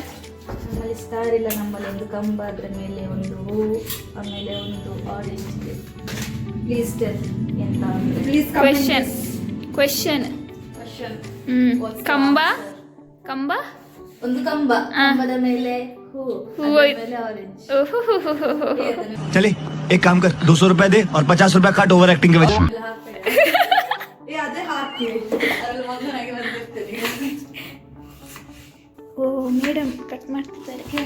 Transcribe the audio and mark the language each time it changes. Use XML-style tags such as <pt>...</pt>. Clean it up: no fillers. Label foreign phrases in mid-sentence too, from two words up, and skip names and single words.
<kn>ನಮ್ಮಲ್ಲಿ ಸ್ಟಾರ್ ಇಲ್ಲ, ನಮ್ಮಲ್ಲಿ ಒಂದು ಕಂಬ, ಅದರ ಮೇಲೆ ಒಂದು ಹೂ, ಆಮೇಲೆ ಒಂದು ಆರೆಂಜ್ ಇದೆ.</kn> <en>please tell</en> <kn>ಎಂತ ಅಂದ್ರೆ. ಪ್ಲೀಸ್ ಕ್ವೆಶ್ಚನ್. ಕಂಬ ಒಂದು ಕಂಬ, ಕಂಬದ ಮೇಲೆ ಹೂ, ಮೇಲೆ ಆರೆಂಜ್.</kn> <hi>चले एक काम कर, 200 रुपए दे और 50 रुपए काट</hi> <en>over acting</en> <hi>के वजह।</hi> <kn>ಅದೇ ಹಾಕಿ ಅದ್ರಲ್ಲಿ ಮಗನಾಗಿ ಬಂದಿರ್ತೀನಿ. ಓ ಮೇಡಮ್ ಕಟ್ ಮಾಡ್ತಿದ್ದಾರೆ.</kn>